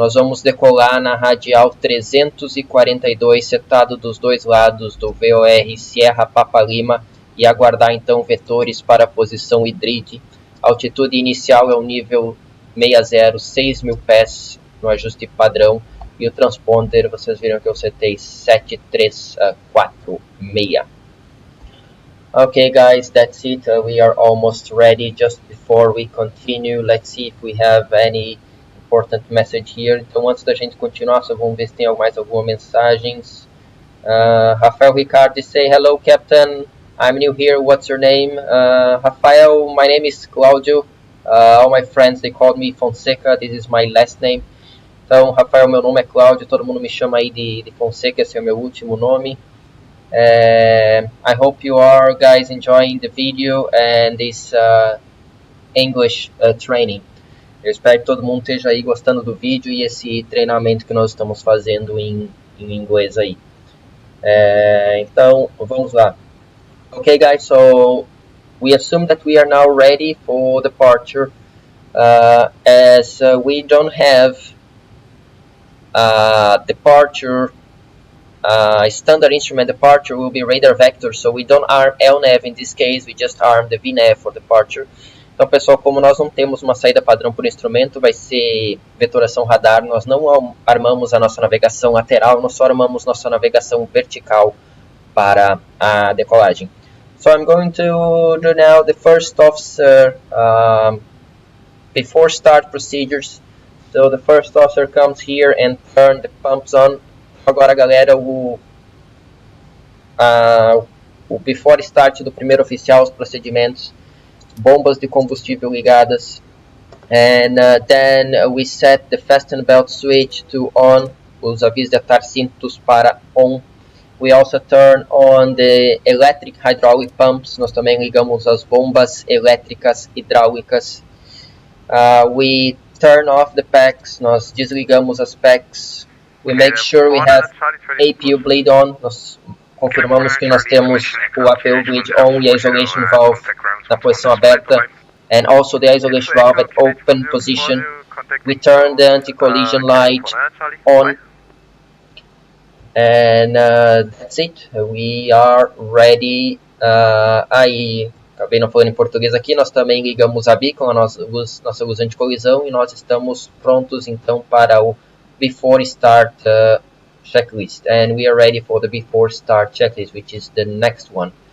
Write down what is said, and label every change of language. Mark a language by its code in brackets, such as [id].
[pt] Nós vamos decolar na radial 342, setado dos dois lados do VOR Sierra Papa Lima, e aguardar então vetores para a posição Idrit. Altitude inicial é o nível 60, 6.000 pés no ajuste padrão. E o transponder, vocês viram que eu setei 7346. [en] Okay guys, that's it. We are almost ready. Just before we continue, let's see if we have any important message here. [pt] Então, antes da gente continuar, só vamos ver se tem mais alguma mensagens. [en] Rafael Ricardo say, hello Captain, I'm new here, what's your name? Rafael, my name is Claudio. All my friends, they called me Fonseca, this is my last name. [pt] Então, Rafael, meu nome é Cláudio, todo mundo me chama aí de Fonseca, esse é o meu último nome. [en] I hope you are guys enjoying the video and this English training. [pt] Eu espero que todo mundo esteja aí gostando do vídeo e esse treinamento que nós estamos fazendo em em inglês aí. Então, vamos lá. [en] Okay, guys, so we assume that we are now ready for departure. As we don't have departure, standard instrument departure will be radar vector, so we don't arm LNAV in this case, we just arm the VNAV for departure. [pt] Então, pessoal, como nós não temos uma saída padrão por instrumento, vai ser vetoração radar, nós não armamos a nossa navegação lateral, nós só armamos nossa navegação vertical para a decolagem. [en] So I'm going to do now the first officer before start procedures. So the first officer comes here and turn the pumps on. [pt] Agora, galera, o before start do primeiro oficial, os procedimentos, bombas de combustível ligadas, [en] and then we set the fasten belt switch to on, [pt] os avisos de atar cintos para on. [en] We also turn on the electric hydraulic pumps, [pt] nós também ligamos as bombas elétricas hidráulicas. [en] We turn off the packs, [pt] nós desligamos as packs. [en] We make sure we have APU bleed on, [pt] nós confirmamos que nós temos o APU bleed on e a isolation valve na posição aberta, [en] and also the isolation valve at open position. We turn the anti-collision light on, and that's it. We are ready. [pt] Aí, acabei não falando em português aqui, nós também ligamos a beacon, a nossa luz anti-colisão, e nós estamos prontos então para o before start checklist, [en] and we are ready for the before start checklist, which is the next one.